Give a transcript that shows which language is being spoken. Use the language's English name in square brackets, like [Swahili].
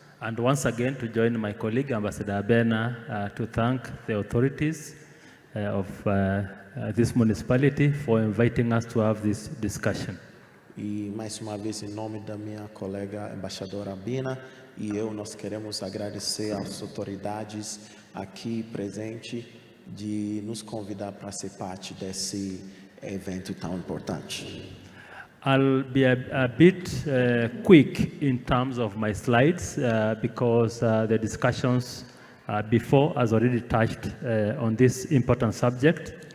[English] And once again, to join my colleague, Ambassador Abena, to thank the authorities of this municipality for inviting us to have this discussion. [Portuguese] E mais uma vez, em nome da minha colega embaixadora Abena e nós queremos agradecer às autoridades aqui presentes de nos convidar para ser parte desse evento tão importante. [English] I'll be a bit quick in terms of my slides because the discussions before has already touched on this important subject.